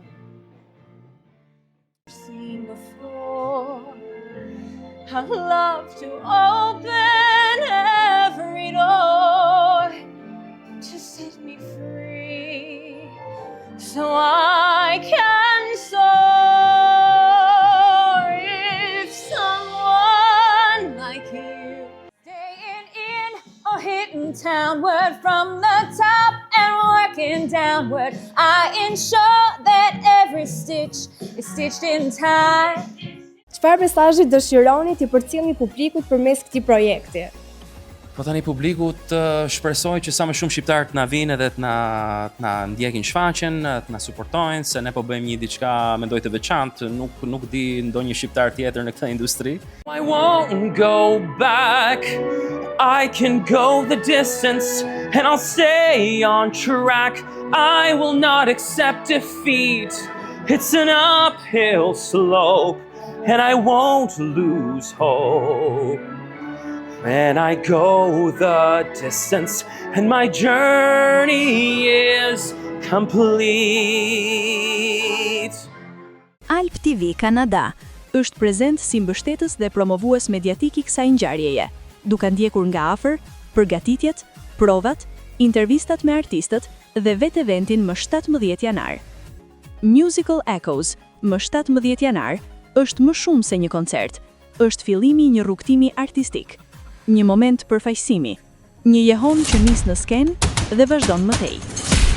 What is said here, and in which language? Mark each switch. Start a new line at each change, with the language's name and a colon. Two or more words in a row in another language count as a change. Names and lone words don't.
English: Seen before, I love to open every door to set me free, so I can soar. If someone like you staying in or hitting townward from the top and working downward, I ensure that every stitch is stitched in time.
Albanian: Çfarë mesazhi dëshironi t'i përcjellni publikut përmes këtij projekti? Po tani publikut shpresoj që sa më shumë shqiptar të na vinë dhe të na ndjekin shfaqjen, të na suportojnë, se ne po bëjmë një diçka mendoj të veçantë, nuk di ndonjë shqiptar tjetër në këtë industri.
English: I won't go back. I can go the distance and I'll stay on track. I will not accept defeat. It's an uphill slope and I won't lose hope. When I go the distance and my journey is complete.
Albanian: Alp TV Kanada është prezent si mbështetës dhe promovues mediatik i kësaj ngjarjeje, duke ndjekur nga afër përgatitjet, provat, intervistat me artistët dhe vetë eventin më 17 janar. Musical Echoes më 17 janar është më shumë se një koncert, është fillimi i një rrugtimi artistik, një moment përfaqësimi, një jehon që nis në skenë dhe vazhdon më tej.